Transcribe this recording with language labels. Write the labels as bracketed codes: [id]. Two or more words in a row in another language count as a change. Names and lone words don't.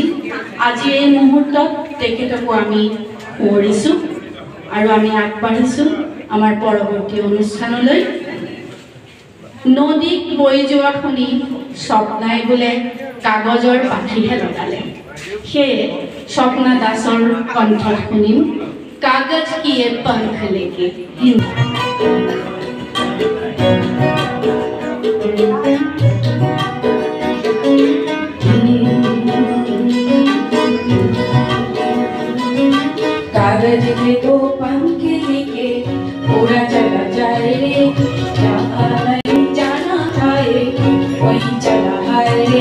[as] আজি এই মুহূৰ্তত তেখেতকো আমি সুঁৱৰিছোঁ আৰু আমি আগবাঢ়িছোঁ আমাৰ পৰৱৰ্তী অনুষ্ঠানলৈ। নদীত বৈ যোৱা শুনি স্বপ্নাই বোলে কাগজৰ পাখিহে লগালে। সেয়ে স্বপ্না দাসৰ কণ্ঠত শুনিম কাগজ কিয়ে পংখ লেকে। [hi] कागज के दो पंख लेके उड़ा चला जाए रे, जहाँ नहीं जाना था वही चला है रे।